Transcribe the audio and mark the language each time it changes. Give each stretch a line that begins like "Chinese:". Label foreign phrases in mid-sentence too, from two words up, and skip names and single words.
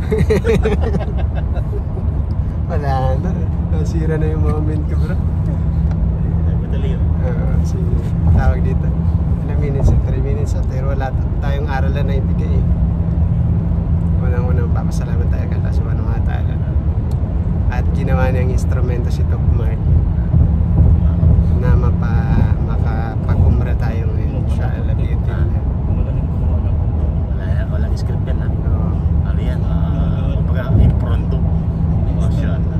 Filipino: Wala na, nasira na yung moment ko bro. Madali yun. Sige, tawag dito ilang minutes, 3 minutes pero wala tayong aralan na ibigay eh. Unang-unang papasalamat tayo kay Allah
Arabic: سبحانه وتعالى
Filipino: at ginawa niyang instrumento si Doc Mark na makapag-umra tayo ngayon
Arabic: إن شاء الله بإذن الله.
Filipino: Walang script yan ha. Ano yan? Kumbaga, impronto. Mashallah.